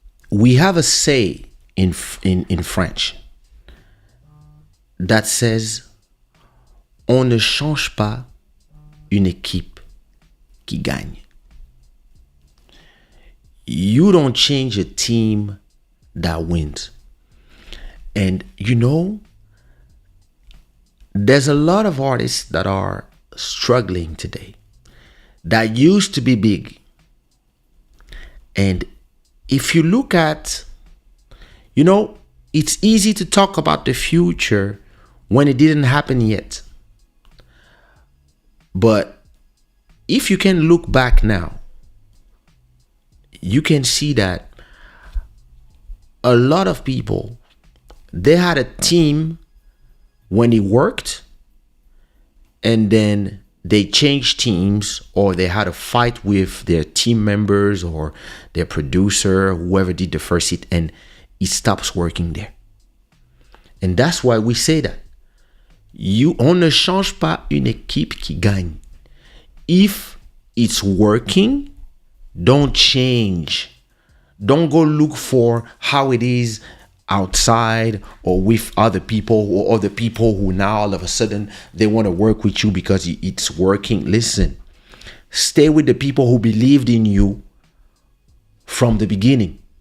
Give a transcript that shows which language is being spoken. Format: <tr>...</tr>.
<en>We have a say in French that says,</en> <fr>on ne change pas une équipe qui gagne.</fr> <en>You don't change a team that wins. And there's a lot of artists that are struggling today that used to be big. And if you look at, it's easy to talk about the future when it didn't happen yet. But if you can look back now, you can see that a lot of people, they had a team when it worked, and then they changed teams, or they had a fight with their team members or their producer, whoever did the first hit, and it stops working there. And that's why we say that.</en> <fr>On ne change pas une équipe qui gagne.</fr> <en>If it's working, don't change. Don't go look for how it is outside or with other people, or other people who now all of a sudden they want to work with you because it's working. Listen, stay with the people who believed in you from the beginning.</en>